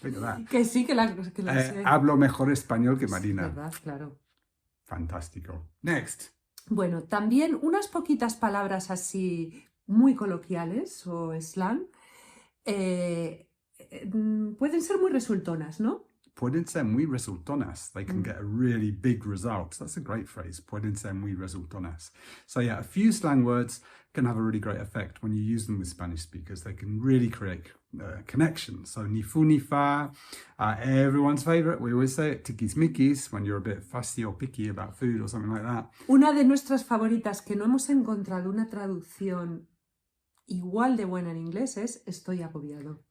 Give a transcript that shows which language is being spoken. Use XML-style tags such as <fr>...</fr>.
<en>Think of that.</en> <es>Que sí, que la sé. Hablo mejor español que Marina. Es verdad, claro. Fantástico.</es> <en>Next.</en> <es>Bueno, también unas poquitas palabras así muy coloquiales o slang pueden ser muy resultonas, ¿no? Pueden ser muy resultonas.</es> <en>They can get a really big result. That's a great phrase.</en> <es>Pueden ser muy resultonas.</es> <en>So yeah, a few slang words can have a really great effect when you use them with Spanish speakers. They can really create connections. So</en> <es>ni fu ni fa,</es> <en>everyone's favorite. We always say it, tiquismiquis, when you're a bit fussy or picky about food or something like that.</en> <es>Una de nuestras favoritas que no hemos encontrado una traducción igual de buena en inglés es estoy agobiado.</es>